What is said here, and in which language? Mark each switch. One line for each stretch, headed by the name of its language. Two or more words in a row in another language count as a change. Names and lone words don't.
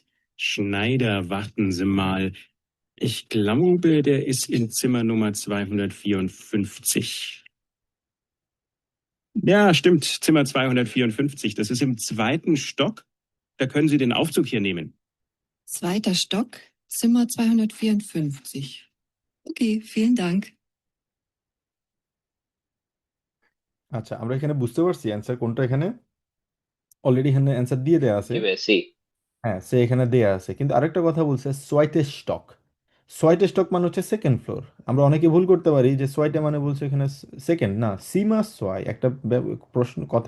German: Schneider, warten Sie mal. Ich glaube, der ist in Zimmer Nummer 254. Ja, stimmt, Zimmer 254. Das ist im zweiten Stock. Da können Sie den Aufzug hier nehmen. Zweiter Stock, Zimmer 254. Okay, vielen Dank.
Bangla: আচ্ছা, আমরা এখানে বুঝতে পারছি অ্যান্সার কোনটা। এখানে অলরেডি এখানে অ্যান্সার দিয়ে দেওয়া আছে। এবার সি। হ্যাঁ, সে এখানে দেয়া আছে, কিন্তু আরেকটা কথা বলছে
German: zweiter Stock. zweiter Stock
Bangla: মানে হচ্ছে
English: second floor.
Bangla: আমরা অনেকে ভুল করতে পারি যে সোয়াইটে মানে বলছে এখানে সেকেন্ড, না,
German: Zimmer zwei
Bangla: একটা প্রশ্ন কথা।